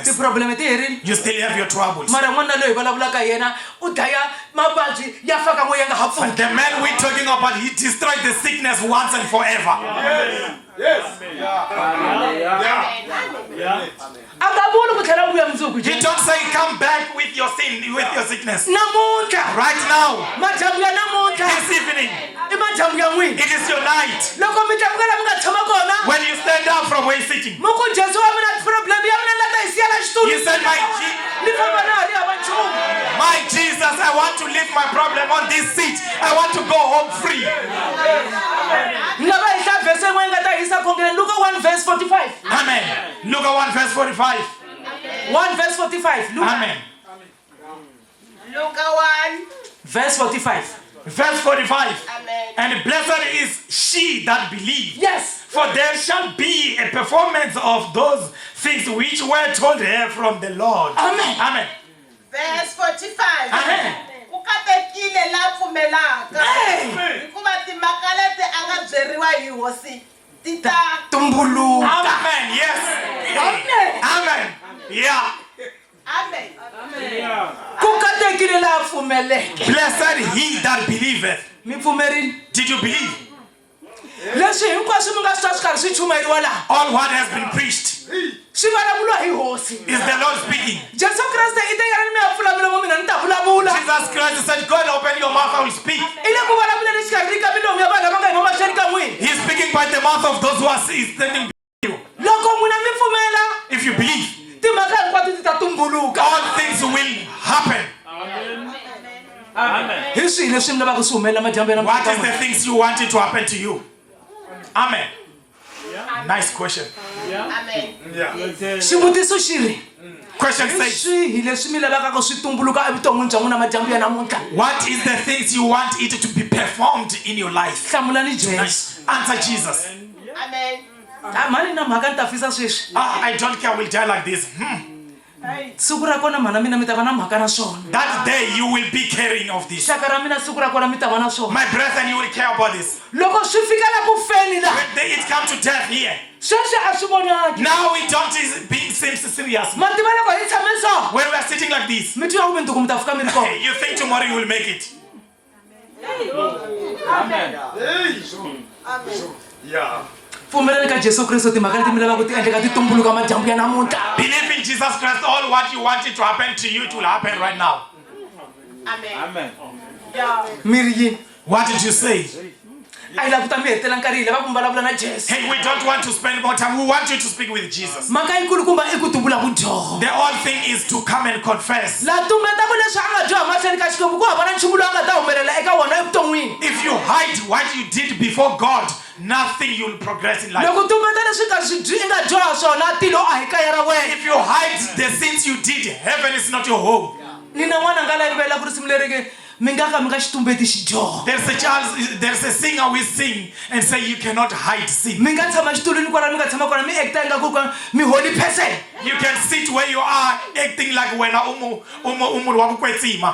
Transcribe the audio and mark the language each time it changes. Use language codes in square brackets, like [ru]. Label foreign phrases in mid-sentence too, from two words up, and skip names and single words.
[en] You still have your troubles. But the man we're talking about, he destroyed the sickness once and forever. Yes. He don't say come back with your sin, with your sickness. Right now, this evening, [ts] majambu ya n'wina. [en] It is your night. [ts] Loko mi tlakuka la mi nga tshama kona. [en] When you stand up from where you're sitting. [ts] Muku Jesu wa mina problem ya mina la ta hi siya la xitulu. [en] You said, [ts] Ni famba na hali hava nchumu. [en] my Jesus, I want to leave my problem on this seat. I want to go home free. [ts] Nga va hi hla verse yin'we nga ta hisa khongela Luka 1 verse 45. [en] Amen. Look at 1 verse 45. 1 verse 45. Luka. Amen. Luka 1. Verse 45. Verse 45. Amen. And blessed is she that believes. Yes. For there shall be a performance of those things which were told her from the Lord. Amen. Amen. Verse 45. Amen. [ts] Kukatekile la pfumelaka. Hikuva timhaka leti a nga byeriwa hi hosi ti ta tumbuluka. [en] Amen. Yes. Amen. Amen. Yeah. Amen. [ts] Kukatekile la pfumeleke. [en] Blessed he that believeth. [ts] Mi pfumerile. [en] Did you believe? [ts] Leswi hinkwaswo mi nga swi twa swi karhi swi chumeriwa laha. [en] All what has been preached [ts] Swi vulavuriwa hi hosi. [en] is the Lord speaking. [ts] Jesu Kriste i te yena mi ya pfula milomo mina ni ta vulavula. [en] Jesus Christ said, go and open your mouth, I will speak. [ts] I le ku vulavuleni xikarhi ka milomo ya vanhu lava nga yima mahlweni ka n'wina. [en] He's speaking by the mouth of those who are standing before you. [ts] Loko n'wina mi pfumela [en] If you believe, [ts] timhaka hinkwato ti ta tumbuluka. [en] all things will happen. [ts] Hi swihi leswi mi lavaka swi humelela madyambu ya [en] What is [ts] namuntlha? [en] the things you want it to happen to you? Amen. Nice question. Amen. [ts] Xivutiso xi ri [en] Question [ts] hi [en] says, [ts] swihi leswi mi lavaka ku swi tumbuluka evuton'wini bya n'wina madyambu ya namuntlha? [en] what is the things you want it to be performed in your life? [ts] Hlamulani Jesu. [en] Nice. Answer Jesus. Amen. [ts] Mhani na mhaka ni ta fisa sweswi. [en] I don't care, we'll die like this. [ts] Siku ra kona mhana mina mi ta va na mhaka na swona. [en] That day you will be carrying of this. [ts] Xaka ra mina siku ra kona mi ta va na swona. [en] My brethren, you will care about this. [ts] Loko swi fika la ku feni la [en] When it comes to death here, [ts] sweswi a swi vonaki. [en] now it don't seems serious. [ts] Ma tiva loko hi tshame so [en] When we are sitting like this, [ts] mi twa ku mundzuku mi ta fika mi ri kona. [en] you think tomorrow you will make it. Yeah. [ts] Pfumelani ka Jesu Kriste timhaka leti mi lavaka ti endleka ti tumbuluka madyambu ya namuntlha. [en] Believe in Jesus Christ, all what you want it to happen to you, it will happen right now. Amen. [ts] Mi ri yini? [en] What did you say? [ts] A hi lava ku ta mi hetela nkarhi hi lava ku vulavula na Jesu. [en] Hey, we don't want to spend more time. We want you to speak with Jesus. [ts] Mhaka yikulukumba i ku tumbula vudyoho. [en] The whole thing is to come and confess. [ts] La tumbeta ku leswi a nga dyoha mahlweni ka Xikwembu ku hava na nchumu lowu a nga ta humelela eka wona evuton'wini. [en] If you hide what you did before God, nothing you will progress in life. [ts] Loko tumbeta leswi ka swi i nga dyoha swona tilo a hi kaya ra wena. [en] If you hide the sins you did, heaven is not your home. [ts] Ni na n'wana nga la rivela ku risimu leri ke mi nga ka mi nga xitumbeti xidyoho. [en] There's a singer we sing and say you cannot hide sin. [ts] Mi nga tshama xitulwini kwala mi nga tshama kona mi ekita ingaku mi [en] holy person. You can sit where you are acting like [zu] wena umuntu wa ku kwetsima.